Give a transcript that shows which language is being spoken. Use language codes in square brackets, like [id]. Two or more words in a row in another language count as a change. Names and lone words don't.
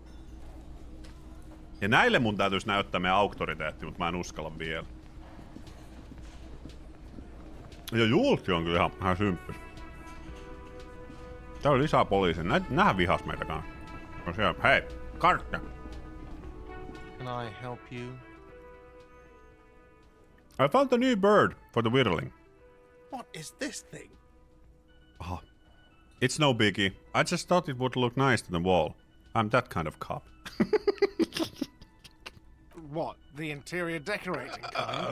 [fi] Ja näille mun täytyisi näyttää meidän auktoriteetti, mutta mä en uskalla vielä. Ja Jultti on kyllä ihan symppis. Täällä on lisää poliisia. Nähän vihas meitä kanssa. On siellä, hei, Gartte. [en] Can I help you? I found a new bird for the whirling. What is this thing? Aha. It's no biggie. I just thought it would look nice to the wall. I'm that kind of cop. What, the interior decorating kind?